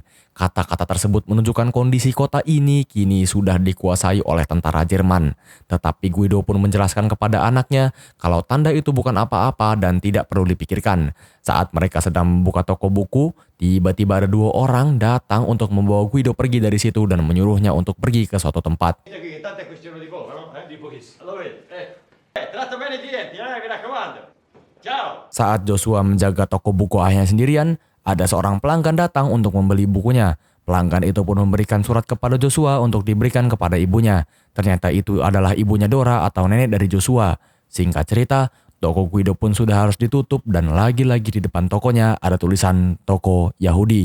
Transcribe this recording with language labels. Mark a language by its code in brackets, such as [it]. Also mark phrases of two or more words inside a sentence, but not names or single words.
[id] Kata-kata tersebut menunjukkan kondisi kota ini kini sudah dikuasai oleh tentara Jerman. Tetapi Guido pun menjelaskan kepada anaknya kalau tanda itu bukan apa-apa dan tidak perlu dipikirkan. Saat mereka sedang membuka toko buku, tiba-tiba ada dua orang datang untuk membawa Guido pergi dari situ dan menyuruhnya untuk pergi ke suatu tempat. [it] Venite qui, che tanto è questione di poco, no? Di pochissimo. Allora vedi, tratta bene i clienti, mi raccomando. Ciao! [id] Saat Joshua menjaga toko buku ayahnya sendirian, ada seorang pelanggan datang untuk membeli bukunya. Pelanggan itu pun memberikan surat kepada Joshua untuk diberikan kepada ibunya. Ternyata itu adalah ibunya Dora atau nenek dari Joshua. Singkat cerita, toko Guido pun sudah harus ditutup dan lagi-lagi di depan tokonya ada tulisan toko Yahudi.